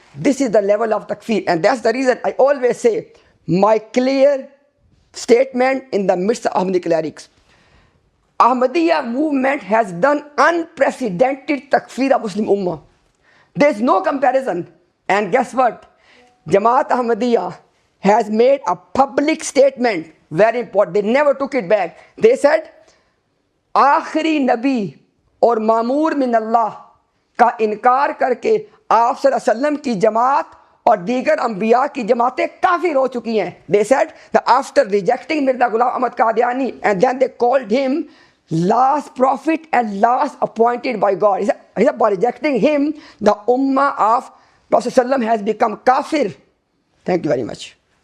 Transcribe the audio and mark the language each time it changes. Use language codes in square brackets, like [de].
[en] This is the level of takfir. And that's the reason I always say my clear statement in the midst of Ahmadi clerics. Ahmadiyya movement has done unprecedented takfir of Muslim Ummah. There's no comparison. And guess what? Jamaat Ahmadiyya has made a public statement, very important. They never took it back. [hi] They said, आखिरी नबी और मामूर मिन अल्लाह का इनकार करके आप सल्लल्लाहु अलैहि वसल्लम की जमात और दीगर अंबिया की जमातें काफिर हो चुकी हैं. [en] They said that after rejecting Mirza Ghulam Ahmad Qadiani, and then they called him last prophet and last appointed by God. He said by rejecting him, the ummah of Prophet ﷺ has become kafir. Thank you very much.